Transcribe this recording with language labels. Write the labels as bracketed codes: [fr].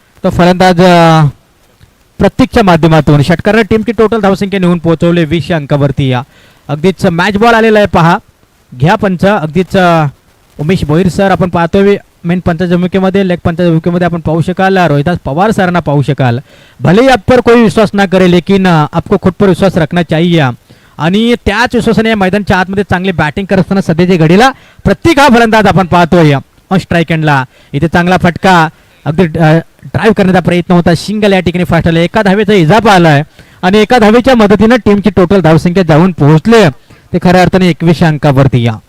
[mr] तो फलंदाज प्रतीकच्या माध्यमातून षटकाराने टीमची टोटल धावसंख्या नेऊन पोहोचवली 20 या अंकावरती. अगदीच मॅच बॉल आलेला आहे पहा. घ्या पंच. अगदीच उमेश भोईर सर आपण पाहतोय मेन पंचाच्या भूमिकेमध्ये. लेग पंचाच्या भूमिकेमध्ये आपण पाहू शकाल रोहिदास पवार सरांना पाहू शकाल. [hi] भले ही आप पर कोई विश्वास ना करे लेकिन आपको खुद पर विश्वास रखना चाहिए. [mr] आणि त्याच विश्वासाने मैदानच्या आतमध्ये चांगली बॅटिंग करत असताना सध्याच्या घडीला प्रत्येक हा फलंदाज आपण पाहतोय स्ट्राईक एंडला. इथे चांगला फटका अगदी ड्राईव्ह करण्याचा प्रयत्न होता. सिंगल या ठिकाणी फास्ट आला. एका धावेचा इजाफा आलाय आणि एका धावेच्या मदतीने टीमची टोटल धावसंख्या जाऊन पोहोचले ते खऱ्या अर्थाने 21 अंकावरती.